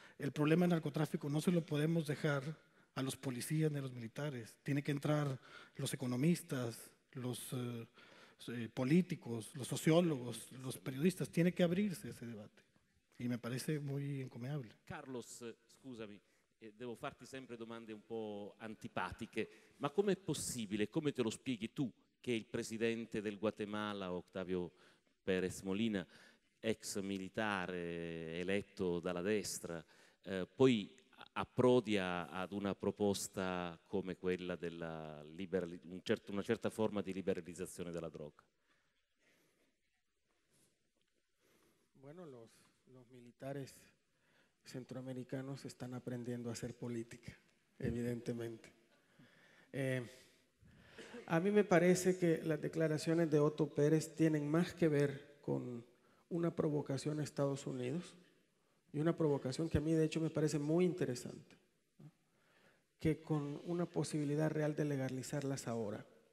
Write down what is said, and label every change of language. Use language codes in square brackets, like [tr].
[es] El problema del narcotráfico no se lo podemos dejar a los policías ni a los militares. Tiene que entrar los economistas, los políticos, los sociólogos, los periodistas. Tiene [it] che abrirsi [es] ese debate e mi parece muy encomiable. [it] Carlos, scusami, devo farti sempre domande un po' antipatiche, ma com'è possibile, come te lo spieghi tu, che il presidente del Guatemala, Octavio Pérez Molina, ex militare eletto dalla destra, poi approdi ad una proposta come quella della una certa forma di liberalizzazione della droga? [es] Bueno, los militares centroamericanos están aprendiendo a hacer política, evidentemente. A mí me parece que las declaraciones de Otto Pérez tienen más que ver con una provocación a Estados Unidos, y una provocación que a mí de hecho me parece muy interesante, ¿no?, que con una posibilidad real de legalizarlas ahora.